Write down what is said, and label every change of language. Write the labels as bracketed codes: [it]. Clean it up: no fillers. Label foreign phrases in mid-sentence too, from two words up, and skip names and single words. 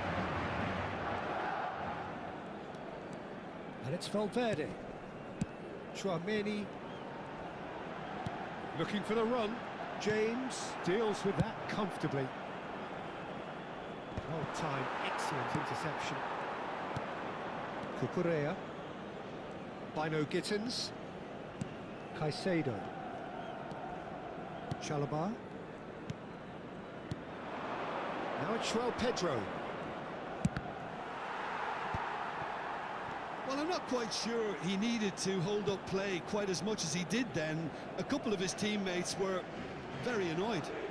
[en] And it's Valverde. Chouameni. Looking for the run. James deals with that comfortably. Well timed, excellent interception. Cucurella. Bino Gittins. Caicedo. Chalobah. Now it's João Pedro. Well, I'm not quite sure he needed to hold up play quite as much as he did then. A couple of his teammates were very annoyed.